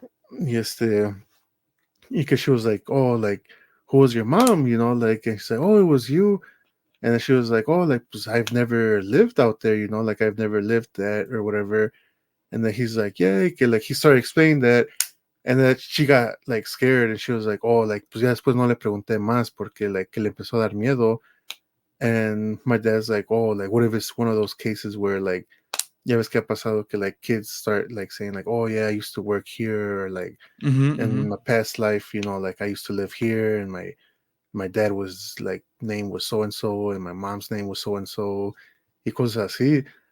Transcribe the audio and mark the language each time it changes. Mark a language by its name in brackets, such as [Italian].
[English] Y y que she was like, oh, like, who was your mom? Like, and she's like, oh, it was you. And then she was like, oh, like, pues I've never lived out there, like I've never lived that or whatever. And then he's like, yeah, que like he started explaining that. And then she got like scared, and she was like, oh, like, [Spanish] pues ya después no le pregunté más porque like que le empezó a dar miedo. [English] And my dad's like, oh, like, what if it's one of those cases where like, [Spanish] ya ves que ha pasado que [English] like kids start like saying like, oh yeah, I used to work here, or like Hmm. Hmm. in my past life, like I used to live here, and my dad was like, name was so and so, and my mom's name was so and so, [Spanish] y cosas así.